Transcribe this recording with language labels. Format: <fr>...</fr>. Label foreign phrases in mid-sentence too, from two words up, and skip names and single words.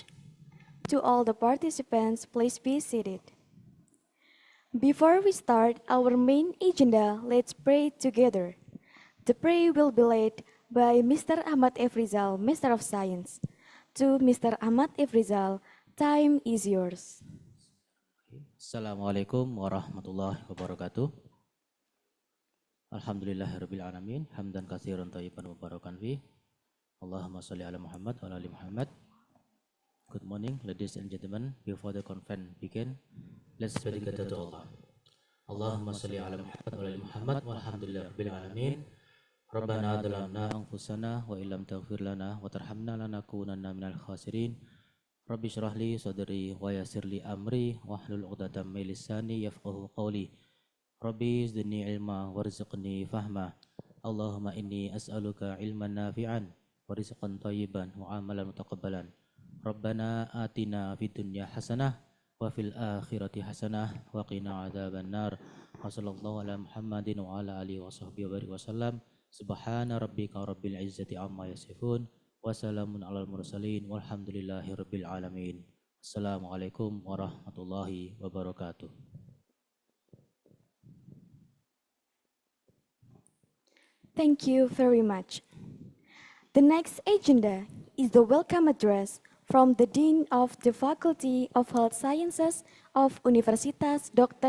<en>To all the participants, please be seated. Before we start our main agenda, let's pray together. The prayer will be led by Mr. Ahmad Efrizal, Master of Science. To Mr. Ahmad Efrizal, time is yours.</en> <ar>السلام عليكم ورحمة الله وبركاته. الحمد لله رب العالمين، حمدا كثيرا طيبا مباركا في. اللهم صل على محمد وعلى آل محمد.</ar> <en>Good morning, ladies and gentlemen. Before the conference begin, let's pray together to Allah.</en> <ar>اللهم صل على محمد وعلى آل محمد والحمد لله رب العالمين. ربنا ظلمنا أنفسنا وإن لم تغفر لنا وترحمنا لنكونن من الخاسرين. رب اشرح لي صدري ويسر لي أمري واحلل عقدة من لساني يفقهوا قولي. رب زدني علما وارزقني فهما. اللهم إني أسألك علما نافعا ورزقا طيبا وعملا متقبلا. ربنا آتنا في الدنيا حسنة وفي الآخرة حسنة وقنا عذاب النار. وصلى الله على محمد وعلى آله وصحبه وسلم. سبحان ربك رب العزة عما يصفون. وسلام على المرسلين والحمد لله رب العالمين. السلام عليكم ورحمة الله وبركاته.</ar> <en>Thank you very much. The next agenda is the welcome address from the Dean of the Faculty of Health Sciences of Universitas Dr.</en>